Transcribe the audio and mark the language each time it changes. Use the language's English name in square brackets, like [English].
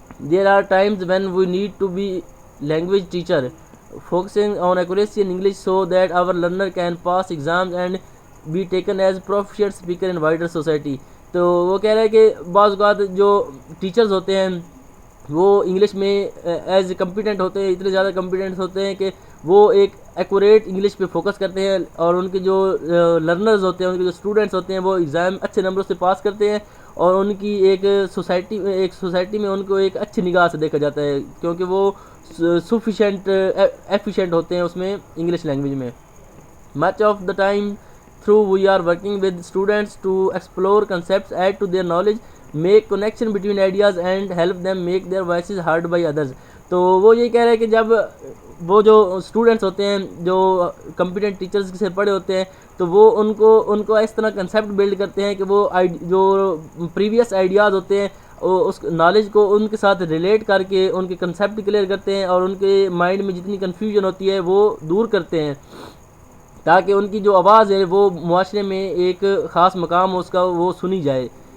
[English] There are times when we need to be language teacher focusing on accuracy in English so that our learner can pass exams and be taken as professional speaker in wider society. [Urdu] تو وہ کہہ رہے ہیں کہ بعض اوقات جو teachers ہوتے ہیں وہ انگلش میں ایز کمپیٹنٹ ہوتے ہیں، اتنے زیادہ کمپیٹنٹ ہوتے ہیں کہ وہ ایک ایکوریٹ انگلش پہ فوکس کرتے ہیں، اور ان کے جو لرنرز ہوتے ہیں، ان کے جو اسٹوڈنٹس ہوتے ہیں وہ ایگزام اچھے نمبروں سے پاس کرتے ہیں، اور ان کی ایک سوسائٹی میں ان کو ایک اچھی نگاہ سے دیکھا جاتا ہے، کیونکہ وہ سفیشینٹ ایفیشینٹ ہوتے ہیں اس میں انگلش لینگویج میں. [English] Much of the time through we are working with students to explore concepts, add to their knowledge, make connection between ideas and help them make their voices heard by others. [Urdu] تو وہ یہ کہہ رہے ہیں کہ جب وہ جو اسٹوڈنٹس ہوتے ہیں جو کمپیٹنٹ ٹیچرز سے پڑھے ہوتے ہیں تو وہ ان کو اس طرح کنسیپٹ بلڈ کرتے ہیں کہ وہ جو پریویس آئیڈیاز ہوتے ہیں اس نالج کو ان کے ساتھ ریلیٹ کر کے ان کے کنسیپٹ کلیئر کرتے ہیں اور ان کے مائنڈ میں جتنی کنفیوژن ہوتی ہے وہ دور کرتے ہیں، تاکہ ان کی جو آواز ہے وہ معاشرے میں ایک خاص مقام اس کا وہ سنی جائے.